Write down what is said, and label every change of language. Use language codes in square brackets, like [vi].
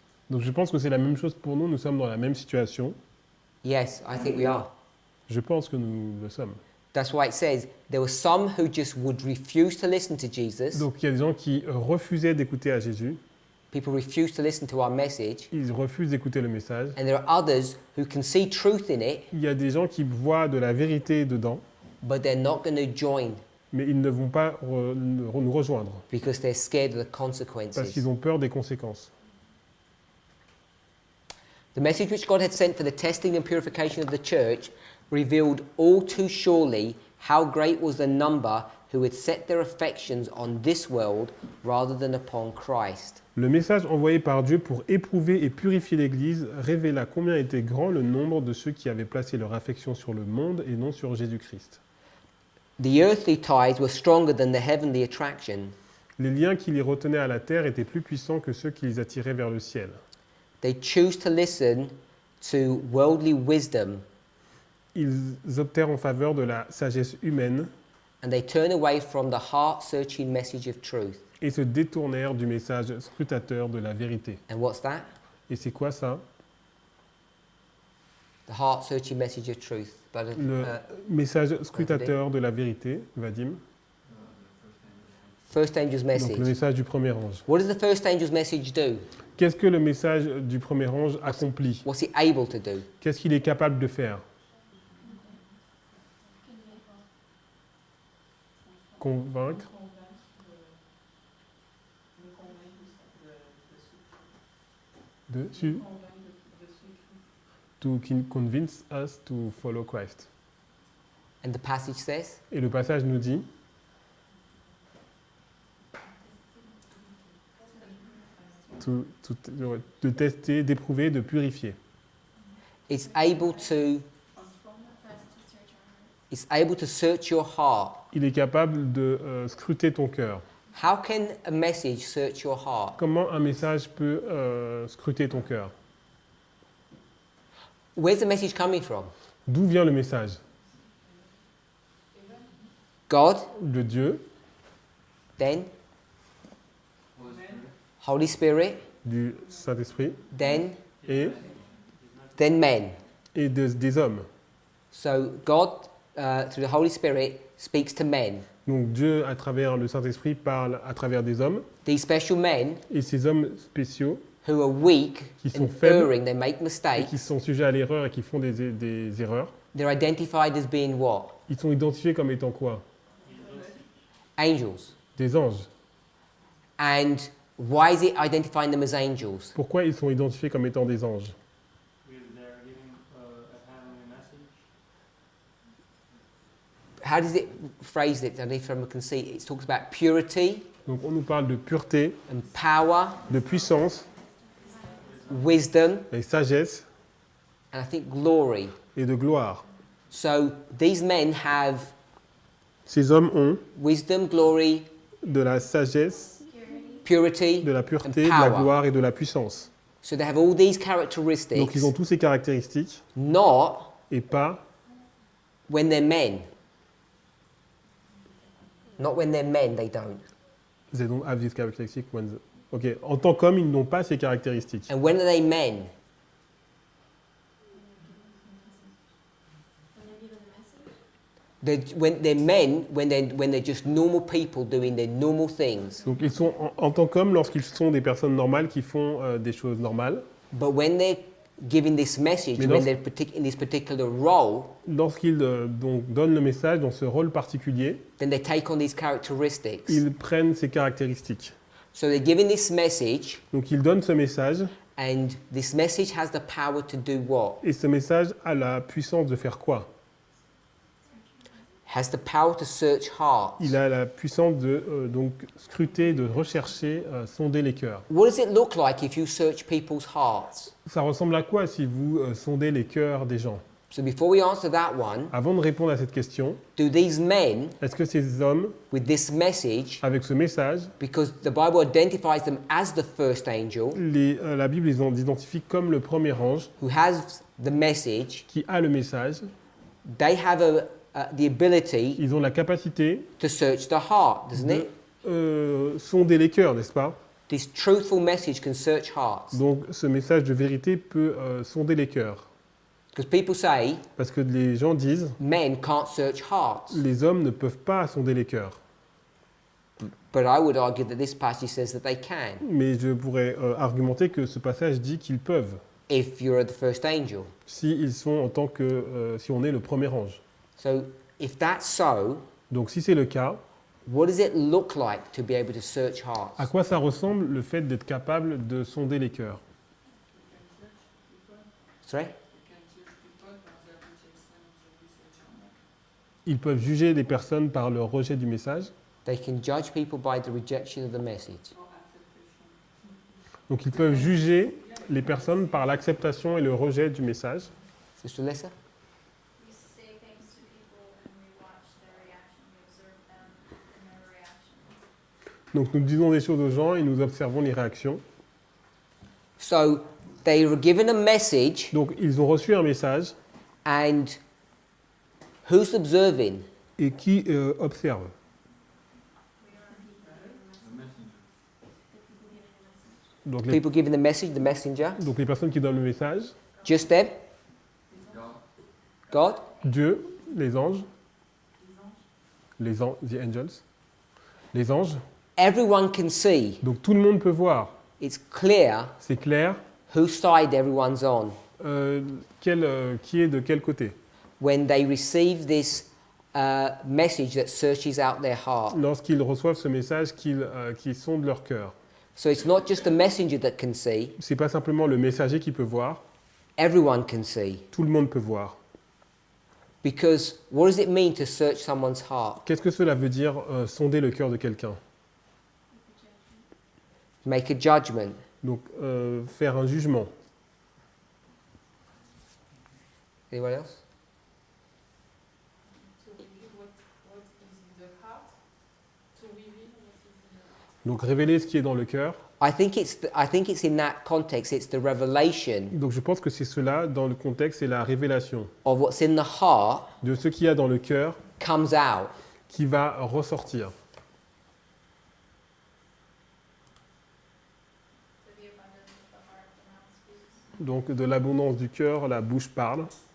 [fr] Donc je pense que c'est la même chose pour nous, nous sommes dans la même situation. [en] Yes, I think we are. [fr] Je pense que nous le sommes. [en] That's why it says there were some who just would refuse to listen to Jesus. [fr] Donc il y a des gens qui refusaient d'écouter à Jésus, [en] People refuse to listen to our message. [fr] ils refusent d'écouter le message. [en] And there are others who can see truth in it, [fr] Il y a des gens qui voient de la vérité dedans, [en] but they're not going to join [fr] mais ils ne vont pas nous rejoindre [en] because they're scared of the [fr] parce [en] consequences. [fr] qu'ils ont peur des conséquences. [en] The message which God had sent for the testing and purification of the church revealed all too surely how great was the number who had set their affections on this world rather than upon Christ. [fr] Le message envoyé par Dieu pour éprouver et purifier l'Église révéla combien était grand le nombre de ceux qui avaient placé leur affection sur le monde et non sur Jésus-Christ. [en] The earthly ties were stronger than the heavenly attraction. [fr] Les liens qui les retenaient à la terre étaient plus puissants que ceux qui les attiraient vers le ciel. [en] They choose to listen to worldly wisdom [fr] Ils optèrent en faveur de la sagesse humaine [en] and they turn away from the heart-searching message of truth. [fr] et se détournèrent du message scrutateur de la vérité. [en] And what's that? [fr] Et c'est quoi ça? [en] The heart-searching message of truth. But, [fr] Le message scrutateur de la vérité, Vadim. [en] first angel's [fr] Donc le [en] message. [fr] message du premier ange. [en] What does the first angel's message do? [fr] Qu'est-ce que le message du premier ange accomplit? [en] What's it able to do? [fr] Qu'est-ce qu'il est capable de faire? Convaincre. [en] To convince us to follow Christ. And the passage says, [fr] Et le passage nous dit, de tester, d'éprouver, de purifier. [en] it's able to search your heart. [fr] Il est capable de scruter ton cœur. [en] How can a message search your heart? [fr] Comment un message peut scruter ton cœur? [en] Where's the message coming from? [fr] D'où vient le message? [en] God, [fr] De Dieu, [en] then Holy Spirit, [fr] du Saint-Esprit [en] then [fr] et [en] men. [fr] des hommes. [en] So God, through the Holy Spirit, speaks to men. [fr] Donc Dieu, à travers le Saint-Esprit, parle à travers des hommes. [en] These special men [fr] Et ces hommes spéciaux, [en] who are weak [fr] Qui sont [en] and [fr] faibles. [en] erring, they make [fr] et [en] mistakes. [fr] qui sont sujets à l'erreur et qui font des erreurs, [en] They're identified as being what? [fr] ils sont identifiés comme étant quoi? [en] Angels. [fr] Des anges. [en] And why is it identifying them as angels? [fr] Pourquoi ils sont identifiés comme étant des anges? [en] Because they're giving a heavenly message. How does it phrase it? I don't know if everyone can see. It talks about purity [fr] Donc on nous parle de pureté, [en] and power, [fr] de puissance, [en] wisdom, [fr] et sagesse [en] and I think glory. [fr] et de gloire. [en] So these men have [fr] Ces hommes ont [en] wisdom, glory, [fr] de la sagesse, [en] purity, [fr] de la pureté, [en] and [fr] de la [en] power. [fr] gloire et de la puissance. [en] So they have all these [fr] Donc [en] characteristics, [fr] ils ont tous ces caractéristiques [en] not [fr] et pas [en] when they're men. Not when they're men, they don't. they don't have these characteristics when [fr] Ok, en tant qu'hommes, ils n'ont pas ces caractéristiques. [en] And when are they men? When they're men, when they're just normal people doing their normal things. [fr] Donc ils sont en tant qu'hommes lorsqu'ils sont des personnes normales qui font des choses normales. [en] But when they're giving this message, [fr] Mais [en] when [fr] dans- [en] they're in this particular role, [fr] Lorsqu'ils donc donnent le message dans ce rôle particulier, [en] then they take on these characteristics. [fr] ils prennent ces caractéristiques. [en] So they're giving this message, [fr] Donc ils donnent ce message [en] and this message has the power to do what? [fr] et ce message a la puissance de faire quoi? [en] Has the power to search hearts. [fr] Il a la puissance de donc scruter, de rechercher, sonder les cœurs. [en] What does it look like if you search people's hearts? [fr] Ça ressemble à quoi si vous sondez les cœurs des gens? [en] So before we answer that one, [fr] Avant de répondre à cette question, [en] do these men [fr] est-ce que ces hommes, [en] with this message, [fr] avec ce message, [en] because the Bible identifies them as the first angel [fr] la Bible les identifie comme le premier ange [en] who has the message, [fr] qui a le message, [en] they have the ability [fr] ils ont la capacité [en] to search the heart, doesn't it? [fr] de sonder les cœurs, n'est-ce pas? [en] This truthful message can search hearts. [fr] Donc ce message de vérité peut sonder les cœurs. [en] Because people say [fr] Parce que les gens disent, [en] men can't search hearts. [fr] les hommes ne peuvent pas sonder les cœurs. [en] But I would argue that this passage says that they can [fr] Mais je pourrais argumenter que ce passage dit qu'ils peuvent, [en] if you're the first angel. [fr] si ils sont en tant que, si on est le premier ange. [en] So if that's so, [fr] Donc si c'est le cas, [en] what does it look like to be able to search [fr] à [en] hearts? [fr] quoi ça ressemble le fait d'être capable de sonder les cœurs? [en] Sorry? [fr] Ils peuvent juger les personnes par leur rejet du message. [en] They can judge people by the rejection of the message. [fr] Donc ils peuvent juger les personnes par l'acceptation et le rejet du message. [en] Sister Lissa? We say things to people and we watch their reaction, we observe them and their reaction. [fr] Donc nous disons des choses aux gens et nous observons les réactions. [en] So they were given a message, [fr] Donc ils ont reçu un message [en] and who's observing? [fr] et qui observe? Donc [en] People giving the message, the messenger. [fr] donc les personnes qui donnent le message, [en] Just them? God? [fr] Dieu, les anges, [en] the angels, [fr] les anges. [en] Everyone can see. [fr] Donc tout le monde peut voir, [en] It's clear [fr] c'est clair, [en] whose side everyone's on [fr] qui est de quel côté. [en] when they receive this message that searches out their heart. [fr] Lorsqu'ils reçoivent ce message qui sonde leur cœur. [en] So it's not just the messenger that can see, [fr] C'est pas simplement le messager qui peut voir, [en] everyone can see. [fr] tout le monde peut voir. [en] Because what does it mean to search someone's heart? [fr] Qu'est-ce que cela veut dire sonder le cœur de quelqu'un? [en] Make a judgment. [fr] Donc faire un jugement. [en] Anyone else? To reveal what is in the heart. To reveal what is in the heart. [fr] Donc révéler ce qui est dans le cœur. [en] I think it's in that context, it's the revelation [fr] Donc je pense que c'est cela dans le contexte, c'est la révélation [en] of what's in the heart [fr] de ce qu'il y a dans le cœur [en] comes out. [fr] qui va ressortir. Donc de l'abondance du cœur, la bouche parle.